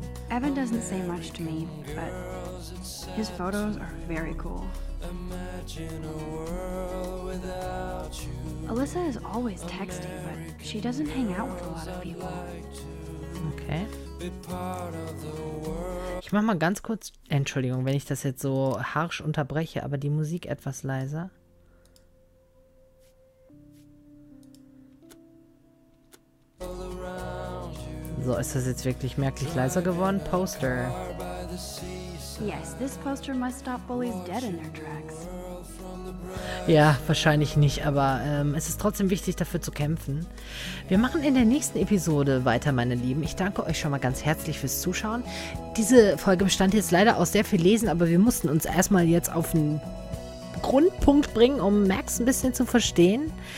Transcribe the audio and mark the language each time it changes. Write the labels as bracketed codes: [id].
[en] Evan doesn't say much to me, but his photos are very cool. Alyssa is always texting, but she doesn't hang out with a lot of people. Okay. [de] Ich mach mal ganz kurz, Entschuldigung, wenn ich das jetzt so harsch unterbreche, aber die Musik etwas leiser. So, ist das jetzt wirklich merklich leiser geworden? Poster. [en] Yes, this poster must stop bullies dead in their tracks. [de] Ja, wahrscheinlich nicht, aber es ist trotzdem wichtig, dafür zu kämpfen. Wir machen in der nächsten Episode weiter, meine Lieben. Ich danke euch schon mal ganz herzlich fürs Zuschauen. Diese Folge bestand jetzt leider aus sehr viel Lesen, aber wir mussten uns erstmal jetzt auf einen Grundpunkt bringen, um Max ein bisschen zu verstehen.